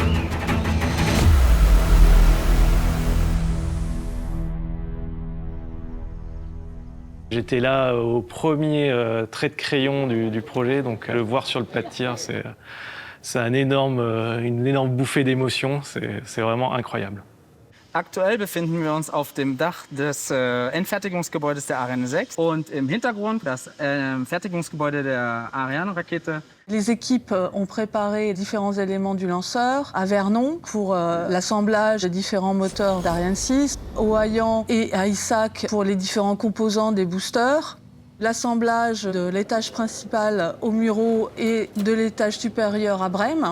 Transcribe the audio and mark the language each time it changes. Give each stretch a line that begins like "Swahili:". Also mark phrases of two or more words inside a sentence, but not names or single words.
French: J'étais là au premier trait de crayon du projet, donc le voir sur le plat de tir, c'est une énorme bouffée d'émotion, c'est vraiment incroyable.
German: Aktuell befinden wir uns auf dem Dach des Endfertigungsgebäudes der Ariane 6 und im Hintergrund das Fertigungsgebäude der Ariane-Rakete.
French: Les équipes ont préparé différents éléments du lanceur à Vernon pour l'assemblage des différents moteurs d'Ariane 6, au Hayan et à Isaac pour les différents composants des boosters, l'assemblage de l'étage principal au Mureau et de l'étage supérieur à Brême.